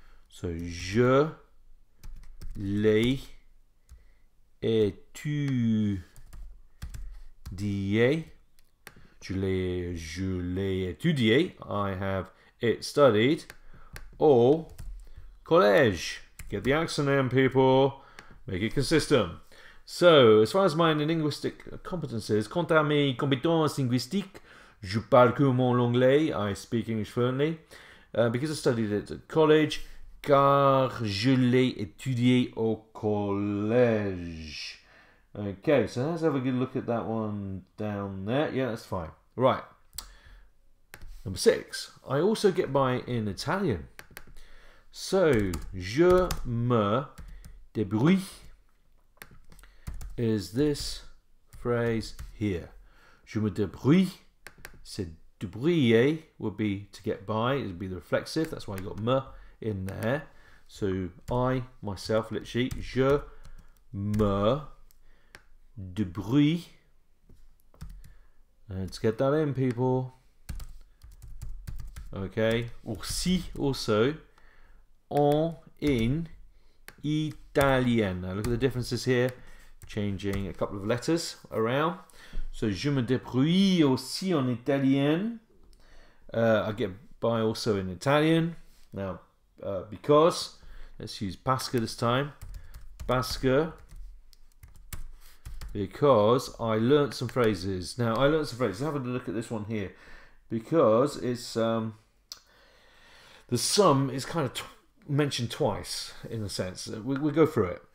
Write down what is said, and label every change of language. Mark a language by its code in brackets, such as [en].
[fr] So je l'ai étudié. Je l'ai étudié. [en] I have it studied [fr] au collège. [en] Get the accent in, people. Make it consistent. So, as far as my linguistic competences, [fr] quant à mes compétences linguistiques, je parle couramment l'anglais. [en] I speak English fluently. Because I studied it at college, [fr] car je l'ai étudié au collège. [en] Okay, so let's have a good look at that one down there. Yeah, that's fine. Right. Number 6. I also get by in Italian. So, [fr] je me débrouille [en] is this phrase here. [fr] Je me débrouille. C'est débrouiller [en] would be to get by. It would be the reflexive. That's why you got me in there. So I, myself, literally, je me débrouille. Let's get that in, people. Okay. Aussi, also, in italien. Now look at the differences here. Changing a couple of letters around. [fr] So je me débrouille aussi en italien. [en] I get by also in Italian. Now, because, let's use [fr] parce que [en] this time. [fr] Parce que, [en] because I learnt some phrases. Now, I learnt some phrases. Have a look at this one here. Because it's, the sum is kind of mentioned twice, in a sense. We'll go through it.